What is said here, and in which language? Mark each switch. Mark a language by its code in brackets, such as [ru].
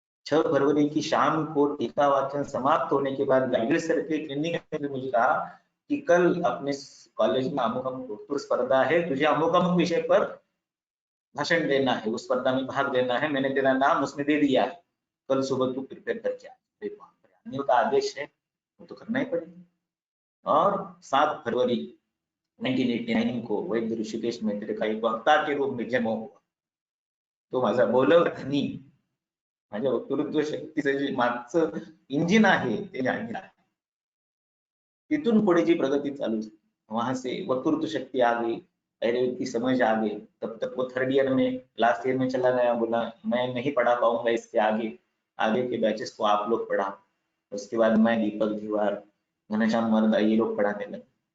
[hi] 6 फरवरी की शाम को टीका वाचन समाप्त होने के बाद गाइडेड सर के क्लिनिक में मुझे कहा कि कल अपने कॉलेज में अमुक अमुक वक्तृत्व स्पर्धा है, तुझे अमुक अमुक विषय पर भाषण देना है, उस स्पर्धा में भाग लेना है, मैंने तेरा नाम उसमें दे दिया है, कल सुबह तू प्रिपेयर करके आ। अनिल का आदेश है, वो तो करना ही पड़ेगा। और 7 फरवरी 1989 को वैद्य ऋषिकेश में तेरे का एक वक्ता के रूप में जन्म हुआ। [mr] तो माझा बोलव धनी, माझ्या वक्तृत्व शक्तीचं जे मागचं इंजिन आहे ते अनिल आहे। तिथून पुढे जी प्रगति चालू, [hi] वहां से वक्तृत्व शक्ति आ गई, आयुर्वेद की समझ आ गई। तब तक वो 3rd ईयर में, लास्ट ईयर में चला गया, बोला मैं नहीं पढ़ा पाऊंगा इसके आगे के बैचेस को आप लोग पढ़ाओ। उसके बाद मैं, दीपक दीवार, घनश्याम मर्दा, ये लोग पढ़ाने लगे।